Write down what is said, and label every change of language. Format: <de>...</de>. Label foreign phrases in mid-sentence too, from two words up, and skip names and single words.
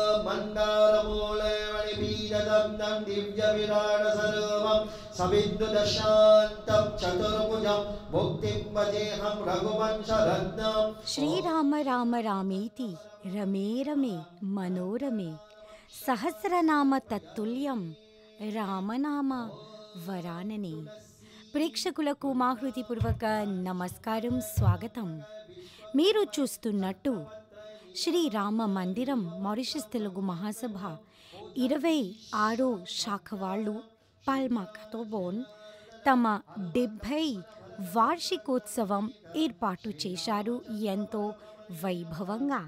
<sa>मंदारमूले मणिपीडदं दिव्यविराटस्वरूपं सविद्युदशान्तं चतुर्भुजं मुक्तिं भजेऽहं रघुवंशरत्नं। श्री राम राम रामेति रमे रमे मनोरमे सहस्रनाम तत्तुल्यं రామనామ వరాననే.</sa> <te>ప్రేక్షకులకు మా హృదయపూర్వక నమస్కారం, స్వాగతం. మీరు చూస్తున్నట్టు శ్రీరామ మందిరం మారిషస్ తెలుగు మహాసభ 26వ శాఖ వాళ్ళు పాల్మా కతోబోన్ తమ 70 వార్షికోత్సవం ఏర్పాటు చేశారు ఎంతో వైభవంగా.</te>